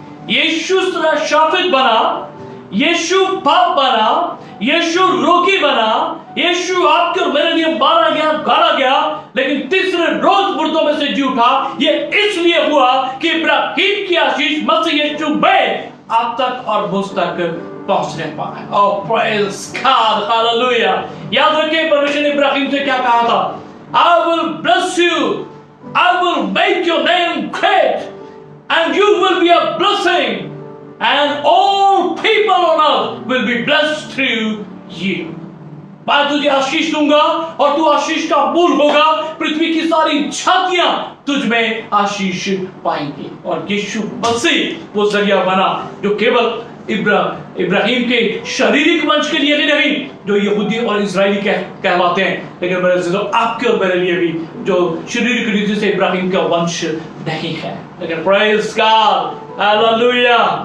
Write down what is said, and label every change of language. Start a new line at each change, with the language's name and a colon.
Hindi: यीशु शाफित बना, यीशु पाप बना, यीशु रोगी बना, यीशु आपके और मेरे लिए मारा गया, गाड़ा गया, लेकिन तीसरे रोज मुर्दों में से जी उठा। ये इसलिए हुआ कि इब्राहिम की आशीष मसीह यीशु में आप तक और मुझ तक पहुंचने पाए। और
English: praise god,
Hindi: हालेलुया। याद रखिए परमेश्वर ने इब्राहिम से क्या कहा था?
English: I will bless you, I will make your name great and you will be a blessing and all people on earth will be blessed through you।
Hindi: मैं तुझे आशीष दूंगा और तू आशीष का मूल होगा। पृथ्वी की सारी जातियां तुझ में आशीष पाएंगी। और यीशु मसीह वो जरिया बना जो केवल इब्राहिम के शारीरिक वंश के लिए नहीं, जो यहूदी और इजरायली कहलाते हैं, लेकिन मेरे अज़ीज़ों आपके और मेरे लिए भी जो शारीरिक रीति से इब्राहिम का वंश नहीं है, लेकिन
English: praise god,
Hindi: हालेलुया।